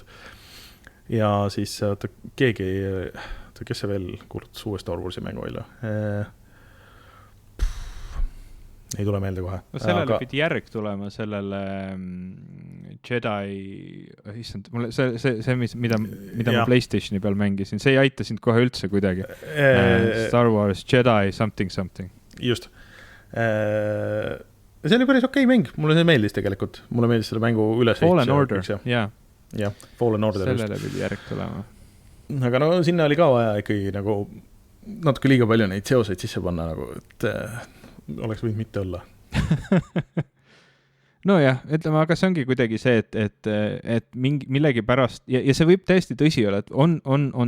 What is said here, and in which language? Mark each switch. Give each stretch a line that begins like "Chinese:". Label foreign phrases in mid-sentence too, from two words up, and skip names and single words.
Estonian: Ja siis keegi, kes see veel kuulutas uue Star Warsi mängu välja? Ei tule meelde kohe. Sellele pidi järg tulema, sellele Jedi, see mida ma PlayStationi peal mängisin, see ei aita sind kohe üldse kuidagi. Star Wars Jedi something. Just. See oli päris okei mäng, mulle see meeldis tegelikult. Mulle meeldis selle mängu üles. Fallen Order, jah. Fallen Order. Sellele pidi järg tulema. Aga no sinna oli ka vaja ikkagi nagu natuke liiga palju neid seoseid sisse panna, nagu, et oleks võinud mitte olla. Nojah, ütleme, aga see ongi kuidagi see, et millegi pärast, ja see võib täiesti tõsi olla, et on